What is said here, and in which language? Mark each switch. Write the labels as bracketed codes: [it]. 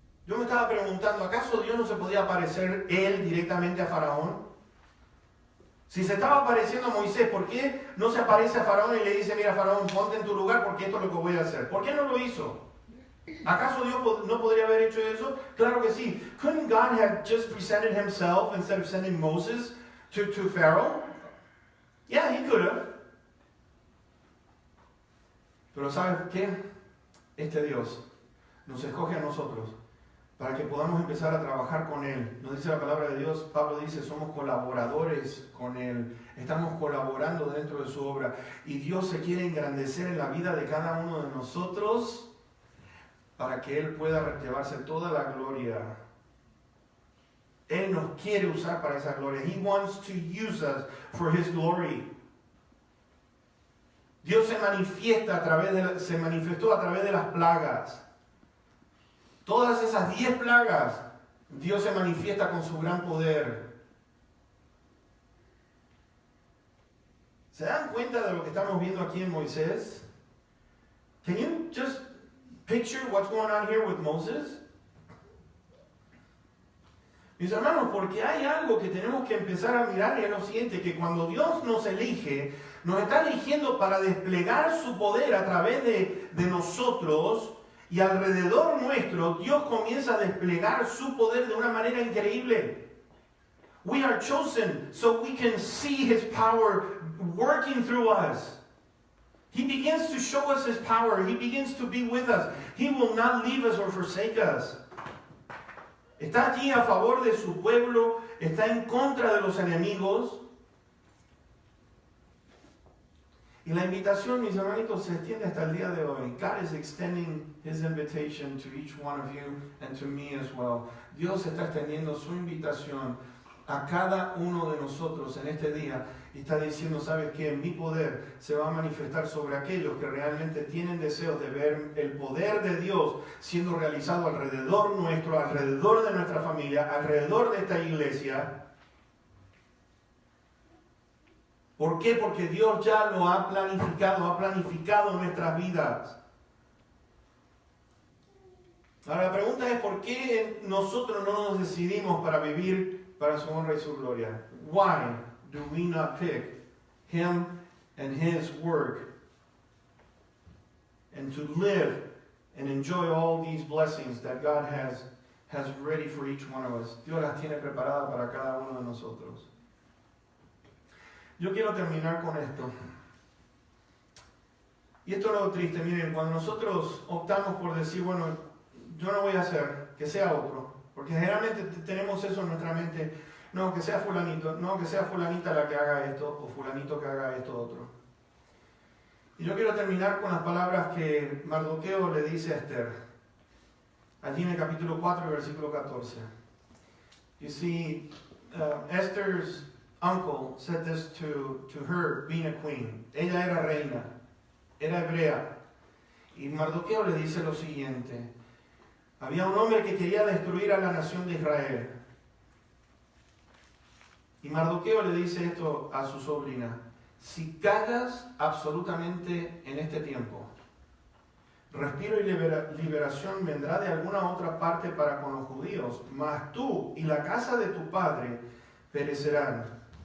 [es] Yo me estaba preguntando, ¿acaso Dios no se podía aparecer Él directamente a Faraón? Si se estaba apareciendo a Moisés, ¿por qué no se aparece a Faraón y le dice, mira Faraón, ponte en tu lugar porque esto es lo que voy a hacer? ¿Por qué no lo hizo? ¿Acaso Dios no podría haber hecho eso? Claro que sí. [en] Couldn't God have just presented himself instead of sending Moses to Pharaoh? Yeah, he could have. [es] Pero ¿sabes qué? Este Dios nos escoge a nosotros para que podamos empezar a trabajar con Él. Nos dice la palabra de Dios, Pablo dice, somos colaboradores con Él. Estamos colaborando dentro de su obra. Y Dios se quiere engrandecer en la vida de cada uno de nosotros para que Él pueda llevarse toda la gloria. Él nos quiere usar para esa gloria. [en] He wants to use us for His glory. [es] Dios se manifestó a través de las plagas. Todas esas 10 plagas, Dios se manifiesta con su gran poder. ¿Se dan cuenta de lo que estamos viendo aquí en Moisés? [en] Can you just picture what's going on here with Moses? [es] Mis hermanos, porque hay algo que tenemos que empezar a mirar y es lo siguiente, que cuando Dios nos elige, nos está eligiendo para desplegar su poder a través de nosotros. Y alrededor nuestro, Dios comienza a desplegar su poder de una manera increíble. [en] We are chosen so we can see His power working through us. He begins to show us His power. He begins to be with us. He will not leave us or forsake us. [es] Está allí a favor de su pueblo, está en contra de los enemigos. Y la invitación, mis hermanitos, se extiende hasta el día de hoy. [en] God is extending His invitation to each one of you and to me as well. [es] Dios está extendiendo su invitación a cada uno de nosotros en este día. Y está diciendo, ¿sabes qué? Mi poder se va a manifestar sobre aquellos que realmente tienen deseos de ver el poder de Dios siendo realizado alrededor nuestro, alrededor de nuestra familia, alrededor de esta iglesia. ¿Por qué? Porque Dios ya lo ha planificado nuestras vidas. Ahora la pregunta es, ¿por qué nosotros no nos decidimos para vivir para su honra y su gloria? [en] Why do we not pick Him and His work and to live and enjoy all these blessings that God has ready for each one of us? [es] Dios las tiene preparadas para cada uno de nosotros. Yo quiero terminar con esto. Y esto es lo triste, miren, cuando nosotros optamos por decir, bueno, yo no voy a hacer, que sea otro, porque generalmente tenemos eso en nuestra mente, no, que sea fulanito, no, que sea fulanita la que haga esto, o fulanito que haga esto otro. Y yo quiero terminar con las palabras que Mardoqueo le dice a Esther, allí en el capítulo 4, versículo 14. [en] You see, Esther's uncle said this to her, being a queen. [es] Ella era reina, era hebrea. Y Mardoqueo le dice lo siguiente. Había un hombre que quería destruir a la nación de Israel. Y Mardoqueo le dice esto a su sobrina. Si callas absolutamente en este tiempo, respiro y liberación vendrá de alguna otra parte para con los judíos, mas tú y la casa de tu padre perecerán.